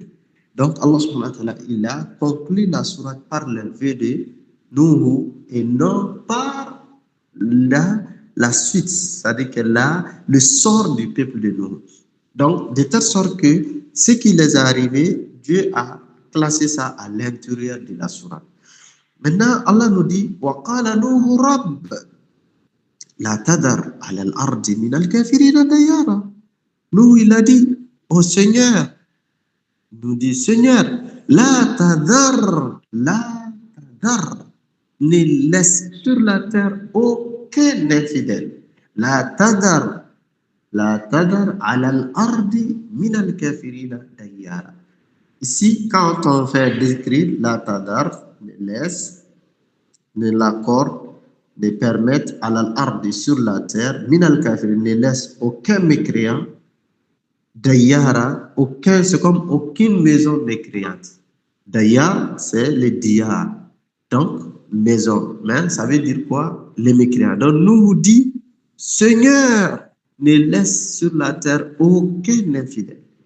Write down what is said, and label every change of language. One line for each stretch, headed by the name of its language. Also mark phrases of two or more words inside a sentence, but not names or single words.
French: Donc,
Arabic: الله سبحانه وتعالى,
French: il a conclu la sourate par le vœu de Nuhu et non par la suite, c'est-à-dire que là, le sort du peuple de Nuhu. Donc, de telle sorte que ce qui les est arrivé, Dieu a classé ça à l'intérieur de la sourate. Maintenant, Allah nous dit
Arabic: وَقَالَ نُوحُ رَبِّ لَا تَذَرْ عَلَى الْأَرْضِ مِنَ الْكَافِرِينَ دَيَّارًا.
French: Nous, il a dit, oh Seigneur, nous dit Seigneur,
Arabic: لا تذر,
French: ne laisse sur la terre aucun infidèle.
Arabic: لا تذر على الأرض من الكافرين ديارا.
French: Ici, quand on fait décrire
Arabic: لا تذر,
French: ne laisse, ne l'accorde, ne permettre à l'ardi sur la terre,
Arabic: من الكافرين,
French: ne laisse aucun mécréant. Dayara, c'est comme aucune maison mécréante. Dayar, c'est le diyar. Donc, maison. Mais ça veut dire quoi? Les mécréants. Donc, nous dit, Seigneur, ne laisse sur la terre aucun infidèle.